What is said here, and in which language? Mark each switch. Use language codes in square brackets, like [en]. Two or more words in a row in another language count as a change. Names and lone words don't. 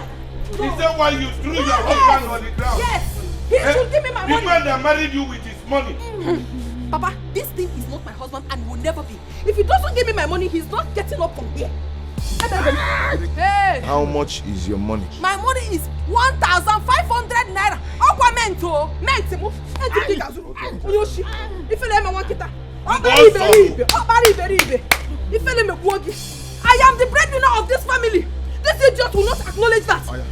[en] Is that why you threw your husband on the ground? Yes. He should give me my money. The man that married you with his money. Papa, this thing is not my husband and will never be. If he doesn't give me my money, he's not getting up from here. Hey! How much is your money? My money is 1,500 naira. Aquamento! Mentimo! Oyoshi! If you let me one kita. I am the breadwinner of this family. This idiot will not acknowledge that.